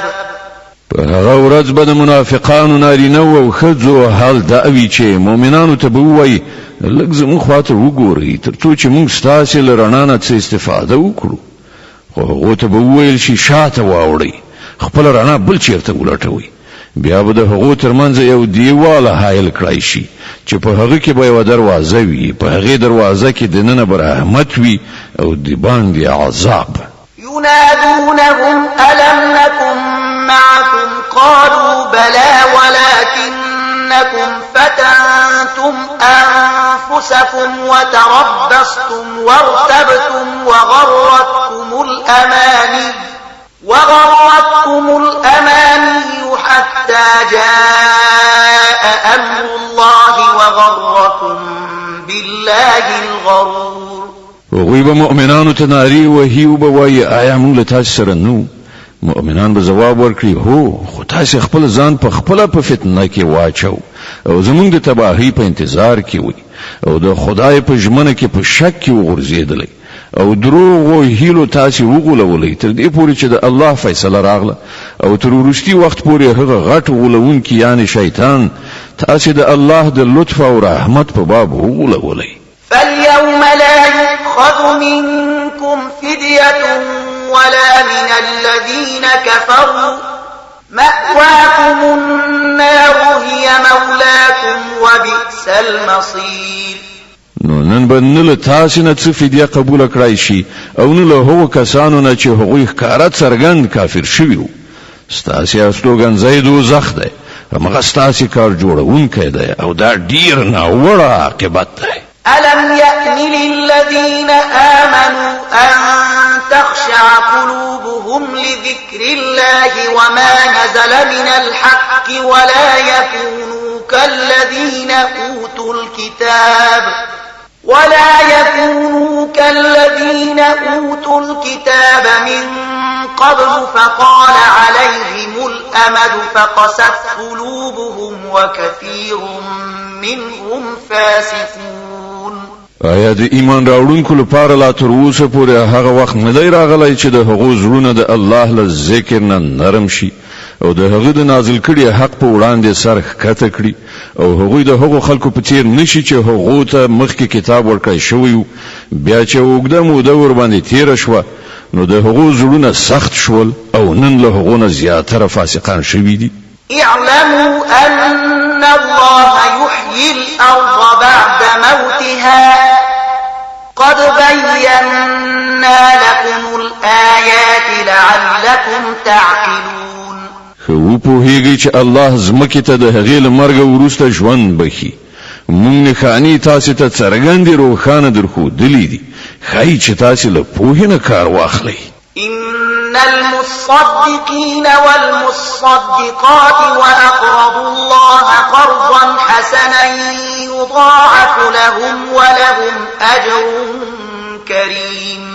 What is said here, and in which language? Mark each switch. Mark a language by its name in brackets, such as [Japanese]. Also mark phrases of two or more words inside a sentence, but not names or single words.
[Pashto] په هغه ورځ به د منافقانو نارینه او ښځو حال دا وي چې مؤمنانو ته به ووایي لږ زموږ خواته وګورئ تر څو چې موږ ستاسې له رڼا نه څه استفاده وکړو. خو هغو ته به وویل شي شاته واوړئ، خپله رڼا بل چېرته ولټوئ. بیا به د هغو ترمنځ یو دیواله حایل کړی شي چې په هغه کې به یوه دروازه وي، په هغې دروازه کې دننه به رحمت وي او د باندې عذاب. [Arabic] ينادونهم ألم نكن معكم قالوا بلى ولكنكم فتنتم أنفسكم وتربصتم وارتبتم وغرتكم الأماني حتى جاء أمر الله وغركم بالله الغرور. [Pashto] وغوی به مؤمنانو ته نارې وهي او به وایي آیا موږ له تاسې سره نو؟ مؤمنان به ځواب ورکړي هو، خو تاسې خپل ځان په خپله په فتنه کې واچو او زموږ د تباهۍ په انتظار کې وي او د خدای په ژمنه کې په شک کې وغورځېدلی او دروغ او هیلو تاسې وغولولی تر دې پورې چې د الله فیصله راغله او تر وروستي وخت پورې هغه غټ غولونکی یعنی شیطان تاسې د الله د لطف او رحمت په باب وغولولی. [Arabic] فاليوم لا يؤخذ منكم فدية ولا من الذين كفروا مأواكم النار هي مولاكم وبئس المصير. [Pashto] نو نن به نه له تاسې نه څه فدیه قبوله کړای شي او نه له هغو کسانو نه چې هغوی ښکاره څرګند کافر شوي وو. ستاسې استوګنځی دوزخ دی، همغه ستاسې کار جوړونکی دی او دا ډېر ناوړه عاقبت دی. [Arabic] ألم يأن للذين آمنوا أن تخشع قلوبهم لذكر الله وما نزل من الحق ولا يكونوا كالذين أوتوا الكتاب من قبل فطال عليهم الأمد فقست قلوبهم وكثير منهم فاسقون. [Pashto] آیا د ایمان راوړونکو لپاره لا تر اوسه پورې هغه وخت نه دی راغلی چې د هغو زړونه د الله له ذکر نه نرم شي او د هغه د نازل کړي حق په وړاندې سر ښکته کړي او هغوی د هغو خلکو په څیر نشي چې هغو ته مخکې کتاب ورکړی شوی بیا چې اوږده موده ورباندې تیره شوه نو د هغو زړونه سخت شول او نن له هغو نه زیاتره فاسقان شوي دي. [Arabic] اعلموا أن الله يحيي الأرض بعد موتها قد بينا لكم الآيات لعلكم تعقلون. [Pashto] خو په هیږي چې الله زمکه ته د هغې له مرګ وروسته ژوند بخي مونږ نښانې تاسو ته څرګندې روښانه درښودلې دي ښایي چې تاسو له پوهې نه کار واخلئ. [Arabic] إن المصدقين والمصدقات وأقرضوا الله قرضا حسنا يضاعف لهم ولهم أجر كريم.